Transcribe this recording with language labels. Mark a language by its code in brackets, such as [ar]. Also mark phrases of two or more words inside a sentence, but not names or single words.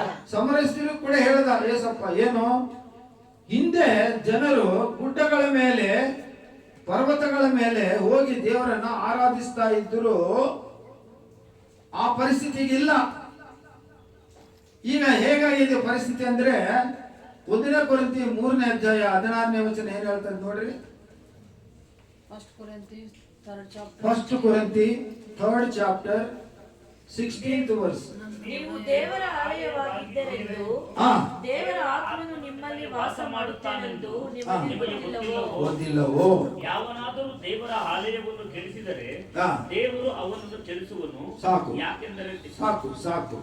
[kn] ಸಮರಸ್ಥಿರು ಕೂಡ ಹೇಳಿದ ಏಸಪ್ಪ, ಏನು ಹಿಂದೆ ಜನರು ಗುಡ್ಡಗಳ ಮೇಲೆ, ಪರ್ವತಗಳ ಮೇಲೆ ಹೋಗಿ ದೇವರನ್ನ ಆರಾಧಿಸ್ತಾ ಇದ್ರು, ಆ ಪರಿಸ್ಥಿತಿಗೆ ಇಲ್ಲ. ಈಗ ಹೇಗಾಗಿದೆ ಪರಿಸ್ಥಿತಿ ಅಂದ್ರೆ, 1 ಕೊರಿಂಥಿ 3ನೇ ಅಧ್ಯಾಯ 16ನೇ ವಚನ ಏನ್ ಹೇಳ್ತಾರೆ ನೋಡ್ರಿ. 1 [en] ಕೊರಿಂಥಿ 3rd chapter 16th verse. [kn] ನೀವು ದೇವರ ಆಲಯವಾಗಿದ್ದರೆಂದು ದೇವರ ಆತ್ಮನು ನಿಮ್ಮಲ್ಲಿ ವಾಸ ಮಾಡುತ್ತಾನೆಂದು ನಿಮಗೆ ಗೊತ್ತಿಲ್ಲವೋ? ಯಾವನಾದರೂ ದೇವರ ಆಲಯವನ್ನು ಕೆಡಿಸಿದರೆ ದೇವರು ಅವನನ್ನು ಕೆಡಿಸುವನು. ಸಾಕು, ಯಾಕೆಂದರೆ ಸಾಕು.